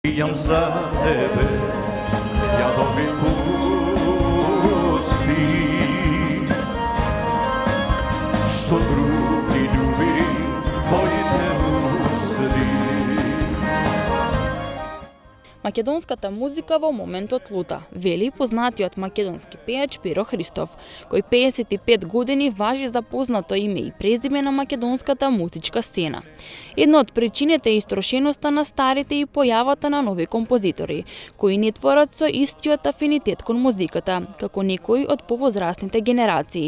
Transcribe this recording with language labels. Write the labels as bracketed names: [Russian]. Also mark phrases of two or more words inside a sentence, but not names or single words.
[Macedonian] Пијам за тебе, јадови пусти, што други љуби, твоји те усли. Македонската музика во моментот лута, вели познатиот македонски пејач Пиро Христов, кој 55 години важи за познато име и презиме на македонската музичка сцена. Една од причините е истрошеноста на старите и појавата на нови композитори, кои не творат со истиот афинитет кон музиката, како некои од повозрастните генерации.